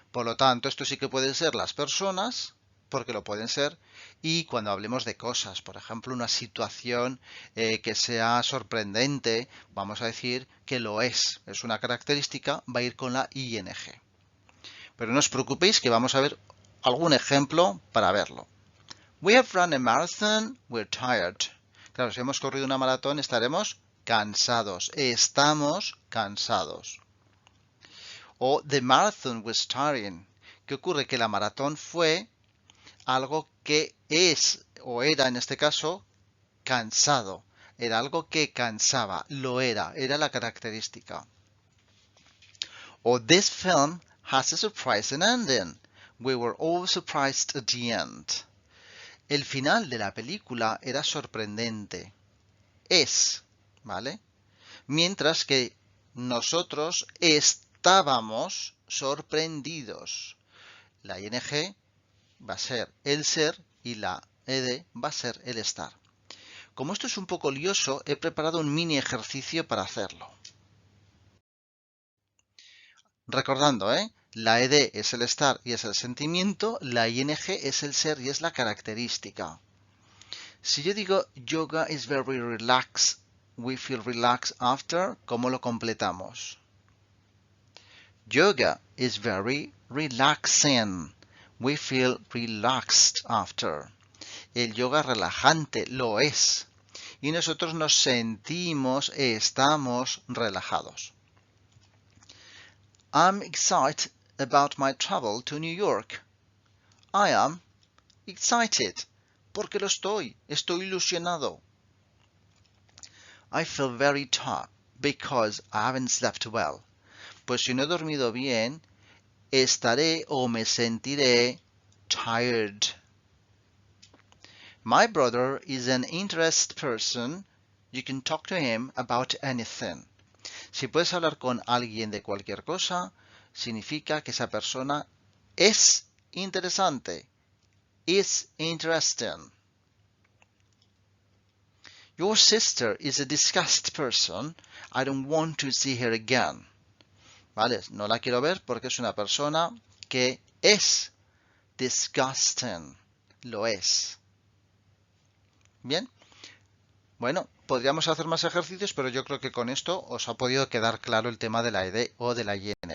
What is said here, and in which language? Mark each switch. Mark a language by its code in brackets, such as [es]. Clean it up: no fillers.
[es] Por lo tanto, esto sí que pueden ser las personas, porque lo pueden ser, y cuando hablemos de cosas, por ejemplo, una situación que sea sorprendente, vamos a decir que lo es una característica, va a ir con la ing. Pero no os preocupéis que vamos a ver algún ejemplo para verlo. [en] We have run a marathon, we're tired. [es] Claro, si hemos corrido una maratón estaremos cansados, estamos cansados. [en] O the marathon was tiring. [es] ¿Qué ocurre? Que la maratón fue algo que es, o era en este caso, cansado. Era algo que cansaba, lo era la característica. [en] O this film has a surprising ending. We were all surprised at the end. [es] El final de la película era sorprendente. Es, ¿vale? Mientras que nosotros estábamos sorprendidos. La ing va a ser el ser y la ed va a ser el estar. Como esto es un poco lioso, he preparado un mini ejercicio para hacerlo. Recordando, la ed es el estar y es el sentimiento, la ing es el ser y es la característica. Si yo digo [en] yoga is very relaxed, we feel relaxed after, [es] ¿cómo lo completamos? [en] Yoga is very relaxing. We feel relaxed after. [es] El yoga relajante lo es. Y nosotros nos sentimos, estamos relajados. [en] I'm excited about my travel to New York. I am excited. [es] Porque lo estoy ilusionado. [en] I feel very tired because I haven't slept well. [es] Pues si no he dormido bien, estaré o me sentiré tired. [en] My brother is an interested person. You can talk to him about anything. [es] Si puedes hablar con alguien de cualquier cosa, significa que esa persona es interesante. [en] Is interesting. Your sister is a disgusted person. I don't want to see her again. [es] ¿Vale? No la quiero ver porque es una persona que es disgusting. Lo es. ¿Bien? Bueno, podríamos hacer más ejercicios, pero yo creo que con esto os ha podido quedar claro el tema de la ed o de la ing.